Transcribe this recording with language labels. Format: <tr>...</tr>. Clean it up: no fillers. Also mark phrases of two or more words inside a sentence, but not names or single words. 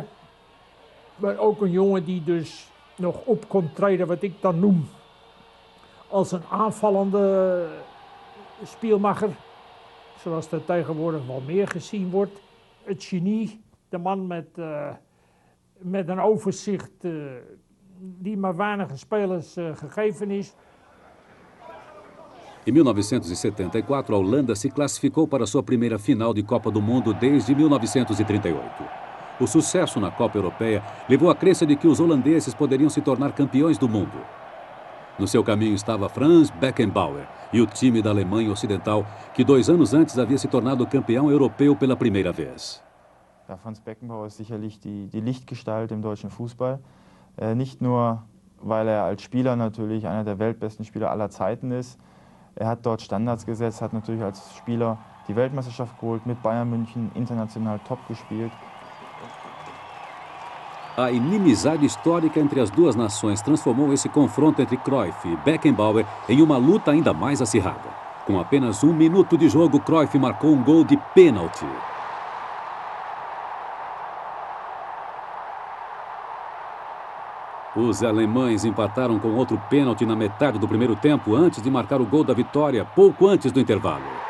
<nl>Maar ook een jongen die dus nog op kon treden, wat ik dan noem als een aanvallende speelmacher. Zoals dat tegenwoordig wel meer gezien wordt. Het genie, de man met een overzicht die maar weinige spelers gegeven is.</nl> <pt>Em 1974, a Holanda se classificou para sua primeira final de Copa do Mundo desde 1938. O sucesso na Copa Europeia levou à crença de que os holandeses poderiam se tornar campeões do mundo. No seu caminho estava Franz Beckenbauer e o time da Alemanha Ocidental, que 2 anos antes havia se tornado campeão europeu pela primeira vez.</pt> <de>Ja, Franz Beckenbauer ist sicherlich die Lichtgestalt im deutschen Fußball. Nicht nur, weil er als Spieler natürlich einer der weltbesten Spieler aller Zeiten ist. Er hat dort Standards gesetzt, hat natürlich als Spieler die Weltmeisterschaft geholt, mit Bayern München international top gespielt.</de> <pt>A inimizade histórica entre as duas nações transformou esse confronto entre Cruyff e Beckenbauer em uma luta ainda mais acirrada. Com apenas 1 minuto de jogo, Cruyff marcou um gol de pênalti. Os alemães empataram com outro pênalti na metade do primeiro tempo, antes de marcar o gol da vitória, pouco antes do intervalo.</pt>